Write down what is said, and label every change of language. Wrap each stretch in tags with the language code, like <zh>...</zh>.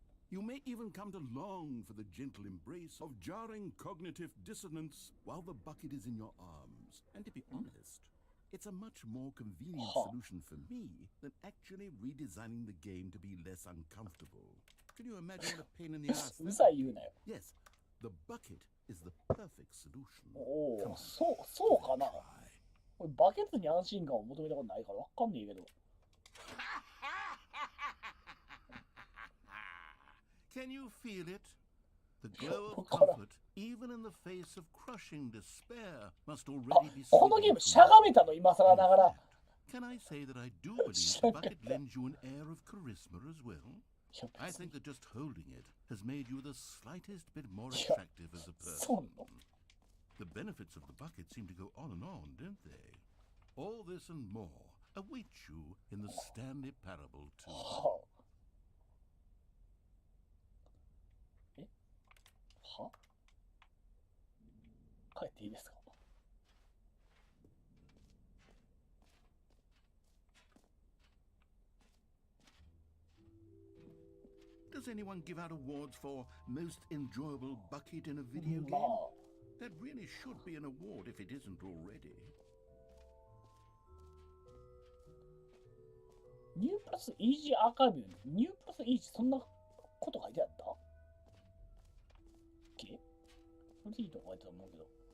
<en>You may even come to long for the gentle embrace of jarring cognitive dissonance while the bucket is in your arms. And to be honest, it's a much more convenient solution for me than actually redesigning the game to be less uncomfortable. Can you imagine the pain in the ass? Yes, the bucket is the perfect solution.</en> <ja>Oh, そうかな。俺バケツに安心感を求めたことないからわかんねえけど。</ja> <en>Can you feel it? The glow of comfort, even in the face of crushing despair, must already be seen.</en> <ja>このゲームしゃがめたの今更ながら。</ja> <en>Can I say that I do believe the bucket lends you an air of charisma as well? I think that just holding it has made you the slightest bit more attractive as a person. The benefits of the bucket seem to go on and on, don't they? All this and more await you in the Stanley Parable too.</en> <ja>は？帰っていいですか？</ja> <en>Does anyone give out awards for most enjoyable bucket in a video game? That really should be an award if it isn't already.</en> <ja>ニュープラスイージーアーカイブ、ニュープラスイージーそんなこと書いてあったっけ？それでいいと書いてたと思うけど。</ja>